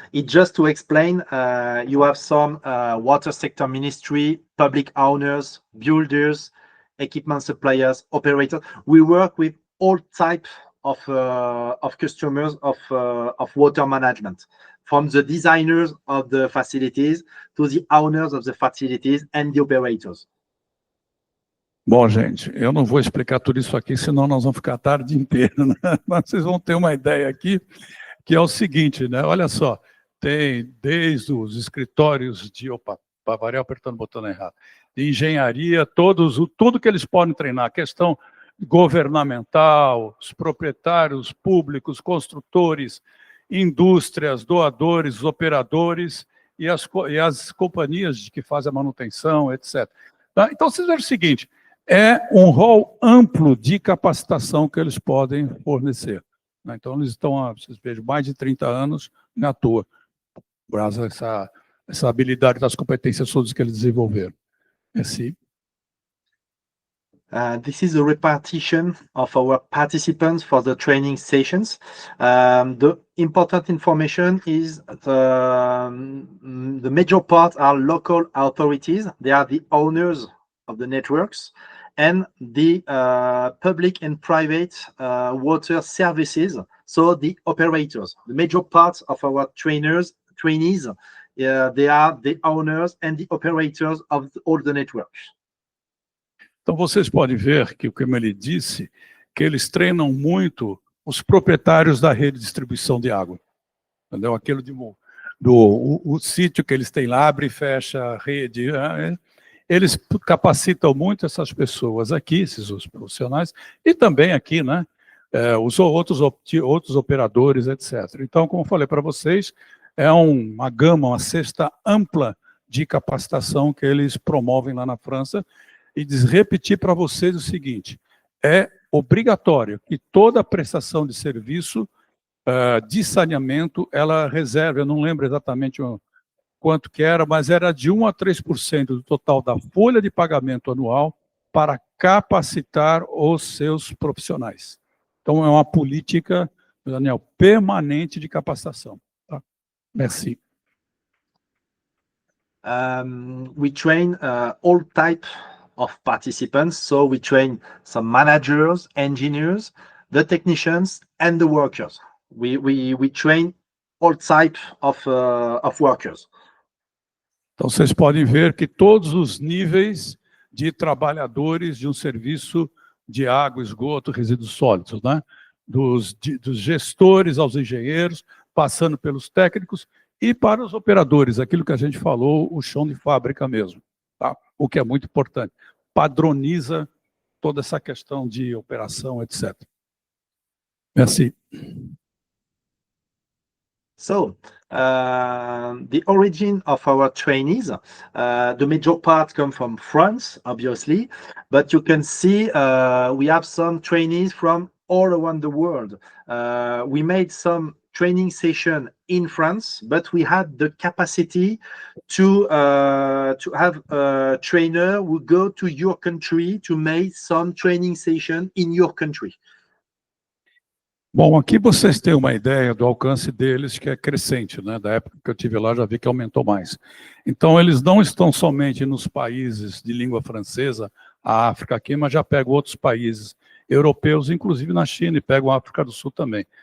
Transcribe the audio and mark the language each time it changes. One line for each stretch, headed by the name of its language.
English: It's just to explain, you have some water sector ministry, public owners, builders, equipment suppliers, operators. We work with all types of customers of water management, from the designers of the facilities to the owners of the facilities and the operators.
Portuguese: Bom, gente, eu não vou explicar tudo isso aqui, senão nós vamos ficar a tarde inteira, né? Mas vocês vão ter uma ideia aqui, que é o seguinte, né? Olha só, tem desde os escritórios de... Opa, para variar, apertando o botão errado. De engenharia, tudo que eles podem treinar, questão governamental, os proprietários públicos, construtores, indústrias, doadores, operadores e as companhias que fazem a manutenção, etc. Tá? Então, vocês veem o seguinte, é um rol amplo de capacitação que eles podem fornecer. Né? Então, eles estão há, vocês vejam, mais de 30 anos na toa, graças a essa habilidade das competências todas que eles desenvolveram.
French: Merci.
English: This is a repartition of our participants for the training sessions. The important information is the major part are local authorities. They are the owners of the networks, and the public and private water services, so the operators. The major part of our trainees, they are the owners and the operators of all the networks.
Portuguese: Então, vocês podem ver que, como ele disse, que eles treinam muito os proprietários da rede de distribuição de água. Entendeu? Aquilo o sítio que eles têm lá, abre e fecha a rede. Eles capacitam muito essas pessoas aqui, esses os profissionais, e também aqui, né? Os outros operadores, etc. Então, como eu falei para vocês, é uma gama, uma cesta ampla de capacitação que eles promovem lá na França. E repetir para vocês o seguinte, é obrigatório que toda prestação de serviço de saneamento, ela reserve, eu não lembro exatamente quanto que era, mas era de 1 a 3% do total da folha de pagamento anual para capacitar os seus profissionais. Então, é uma política, Daniel, permanente de capacitação. Tá?
French: Merci.
English: We train all types of participants, so we train some managers, engineers, the technicians, and the workers. We train all types of workers.
Portuguese: Então, vocês podem ver que todos os níveis de trabalhadores de um serviço de água, esgoto, resíduos sólidos, né? Dos gestores aos engenheiros, passando pelos técnicos e para os operadores, aquilo que a gente falou, o chão de fábrica mesmo, tá? O que é muito importante. Padroniza toda essa questão de operação, etc.
French: Merci.
English: So, the origin of our trainees, the major part come from France, obviously, but you can see we have some trainees from all around the world. We made some training session in France, but we had the capacity to have a trainer who go to your country to make some training session in your country.
Portuguese: Bom, aqui vocês têm uma ideia do alcance deles, que é crescente, né? Da época que eu tive lá, já vi que aumentou mais. Então, eles não estão somente nos países de língua francesa, a África aqui, mas já pegam outros países europeus, inclusive na China, e pegam a África do Sul também.